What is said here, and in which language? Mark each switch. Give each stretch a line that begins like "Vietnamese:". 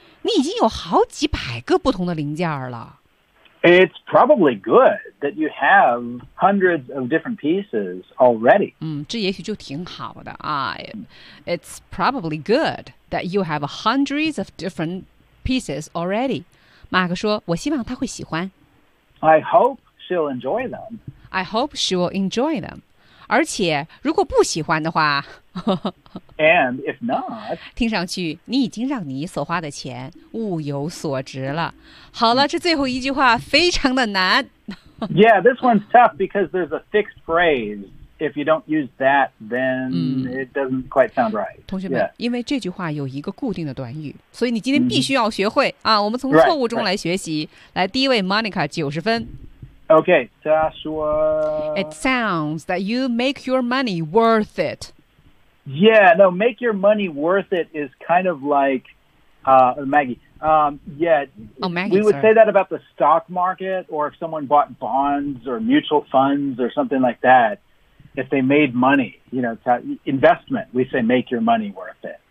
Chinese: 你已经有好几百个不同的零件了
English: It's probably good. That you have hundreds of different pieces already.
Chinese: 嗯，这也许就挺好的啊。
English: It's probably good that you have hundreds of different pieces already.
Chinese: 马克说，我希望她会喜欢。
English: I hope she'll enjoy them. I hope she will enjoy them.
Chinese: 而且如果不喜欢的话
English: And if not,
Chinese: 听上去你已经让你所花的钱物有所值了。好了，这最后一句话非常的难。
English: Yeah, this one's tough because there's a fixed phrase. If you don't use that, then、mm. it doesn't quite sound right.
Chinese: 同学们、
English: yeah.
Chinese: 因为这句话有一个固定的短语所以你今天必须要学会、mm. 啊我们从错误中来学习
English: right, right.
Chinese: 来第一位 Monica, 90分。 Okay, 他说
English: It sounds that you make your money worth it. Yeah, no, make your money worth it is kind of like,、Maggie,yeah, oh, Maggie, we would、 sorry. say that about the stock market or if someone bought bonds or mutual funds or something like that, if they made money, you know, investment, we say make your money worth it.